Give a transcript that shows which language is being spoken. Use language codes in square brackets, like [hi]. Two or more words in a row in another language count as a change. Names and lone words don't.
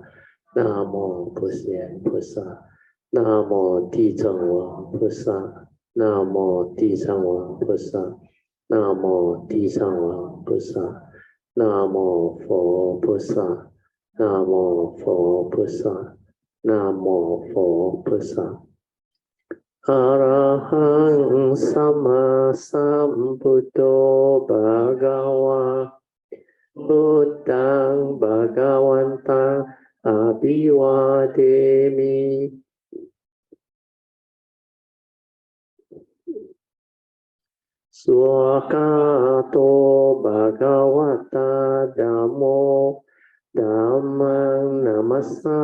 [zh] 南无普贤菩萨，南无地藏王菩萨，南无地藏王菩萨，南无地藏王菩萨，南无佛菩萨，南无佛菩萨，南无佛菩萨。 [pi] arahaṃ sammāsambuddho bhagavā, buddhaṃ bhagavantaṃ abhivādemi สวากาโตภะคะวะตาธัมโมธัมมังนามัสสา